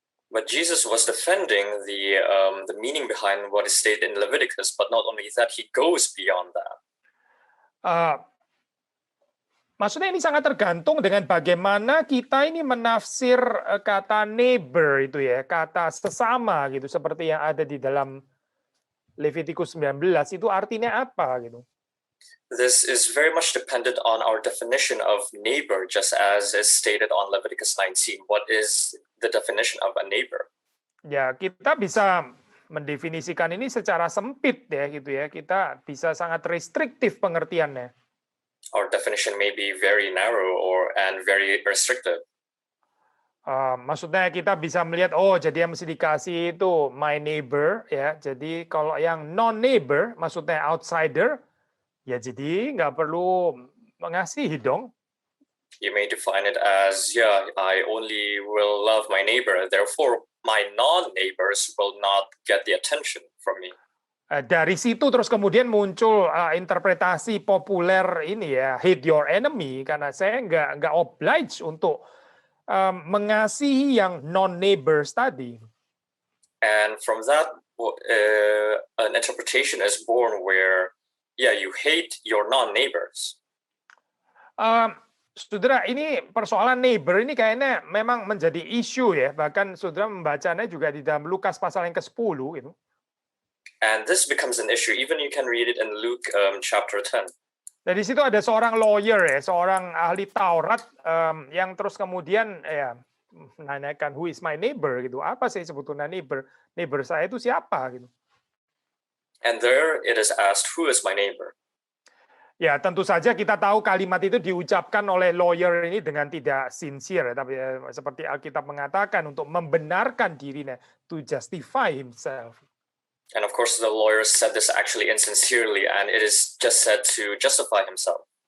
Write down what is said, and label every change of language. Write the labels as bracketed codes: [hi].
[en] But Jesus was defending the meaning behind what is stated in Leviticus, but not only that, he goes beyond that. [id] Maksudnya ini sangat tergantung dengan bagaimana kita ini menafsir kata neighbor itu ya, kata sesama gitu, seperti yang ada di dalam Levitikus 19 itu artinya apa gitu. [en] This is very much dependent on our definition of neighbor, just as is stated on Leviticus 19. What is the definition of a neighbor? [id] Ya, kita bisa mendefinisikan ini secara sempit ya gitu ya. Kita bisa sangat restriktif pengertiannya. [en] Our definition may be very narrow and very restrictive. [id] Maksudnya kita bisa melihat, jadi yang mesti dikasih itu [en] my neighbor [id] ya. Jadi kalau yang non neighbor, maksudnya outsider, ya jadi nggak perlu mengasihi dong. [en] You may define it as, yeah, I only will love my neighbor, therefore my non-neighbors will not get the attention from me. [id] Dari situ terus kemudian muncul interpretasi populer ini ya, [en] hate your enemy, [id] karena saya nggak obliged untuk mengasihi yang non-neighbors tadi. [en] And from that, an interpretation is born where, yeah, you hate your non-neighbors. [id] Saudara, ini persoalan neighbor ini kayaknya memang menjadi isu ya, bahkan saudara membacanya juga di dalam Lukas pasal yang ke-10 gitu. [en] And this becomes an issue. Even you can read it in Luke chapter 10. [id] Nah, di situ ada seorang lawyer ya, seorang ahli Taurat yang terus kemudian ya menanyakan [en] who is my neighbor [id] gitu. Apa sih sebetulnya neighbor? Neighbor saya itu siapa gitu. [en] And there it is asked, who is my neighbor? [id] Ya, tentu saja kita tahu kalimat itu diucapkan oleh lawyer ini dengan tidak sincere, tapi seperti Alkitab mengatakan untuk membenarkan dirinya, [en] to justify himself. And of course, the lawyer said this actually insincerely, and it is just said to justify himself.